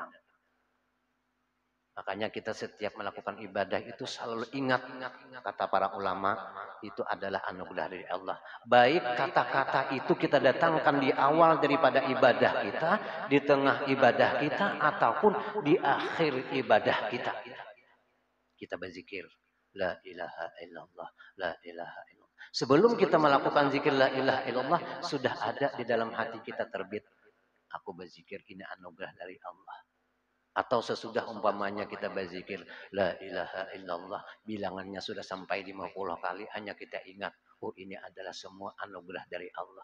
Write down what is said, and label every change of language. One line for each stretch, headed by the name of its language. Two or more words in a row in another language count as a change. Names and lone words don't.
Indonesian: Makanya kita setiap melakukan ibadah itu selalu ingat kata para ulama itu adalah anugerah dari Allah. Baik kata-kata itu kita datangkan di awal daripada ibadah kita, di tengah ibadah kita, ataupun di akhir ibadah kita. Kita berzikir
Arabic: لا إله إلا الله، لا إله إلا الله.
Indonesian: Sebelum kita melakukan zikir
Arabic: لا إله إلا الله
Indonesian: sudah ada di dalam hati kita terbit. Aku berzikir ini anugerah dari Allah. Atau sesudah umpamanya kita berzikir
Arabic: لا إله إلا الله,
Indonesian: bilangannya sudah sampai 50 kali, hanya kita ingat, oh ini adalah semua anugerah dari Allah.